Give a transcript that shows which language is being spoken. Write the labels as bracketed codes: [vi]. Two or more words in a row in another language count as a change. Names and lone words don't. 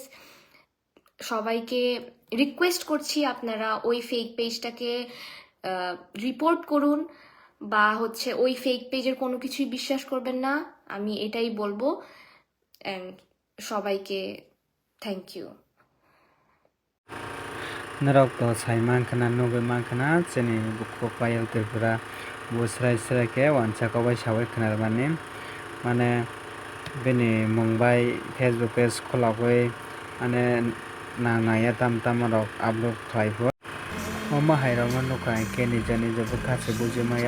[bn] সবাইকে রিকোয়েস্ট করছি আপনারা ওই [en] fake page [bn] রিপোর্ট করুন, বা হচ্ছে ওই [en] fake page [bn] কোনো কিছুই বিশ্বাস করবেন না। আমি এটাই বলবো। অ্যান্ড সবাইকে [en] thank you. [trp] Norok to sai mankana nugui mankana chini buku payal tripura bo srai ke wansa kobai sawai khnarmani mane bini mungbai Facebook page khulagui ane nangnaya tam rok upload khlaifo o mahai rok no nukha hingke nija nija bwkhasi bujimaya